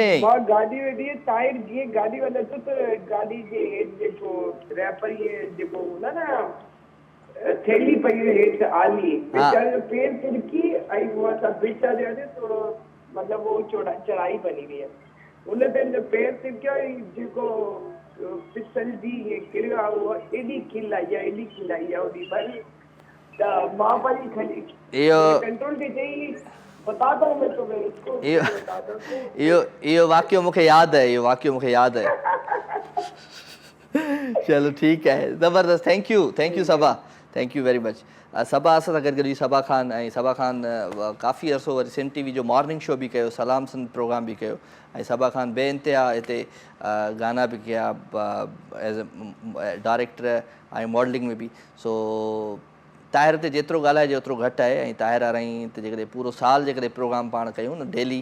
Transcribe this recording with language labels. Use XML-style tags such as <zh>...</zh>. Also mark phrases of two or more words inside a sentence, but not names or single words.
<sd>मां गाॾी वेठी ताहिर जीअं गाॾी वञे थो त गाॾी जे हेठि जेको रैपर जेको हूंदा न थैली पई हेठि आली वीचारे जो पेर तिरकी ऐं उहो असां भिक्षा ते थोरो मतिलबु उहो चढ़ाई बनी हुई हुन ते पेर तिरकियो ऐं जेको फिसल जी किरियो आहे उहो एॾी खिल आई आहे होॾी महिल त मां वरी खणी कंट्रोल खे चई</sd> <ur>بتاتا ہوں میں تمہیں اس کو</ur> <sd>इहो वाक़ियो मूंखे यादि आहे चलो ठीकु आहे ज़बरदस्त</sd> <en>thank you</en> <sd>सबा</sd> <en>thank you very much</en> <sd>सबा असां सां गॾु सबा ख़ान ऐं सबा ख़ान काफ़ी अरसो वरी सिंध टीवी जो</sd> <en>morning show</en> <sd>बि कयो सलाम सिंध प्रोग्राम बि कयो ऐं सबा ख़ान बेइंतिहा हिते गाना बि कया</sd> <en>as a director</en> <sd>ऐं मॉडलिंग में बि सो ताहिर ते जेतिरो ॻाल्हाइजे ओतिरो घटि आहे ऐं ताहिर वारई ते जेकॾहिं पूरो साल जेकॾहिं प्रोग्राम पाण कयूं न डेली</sd>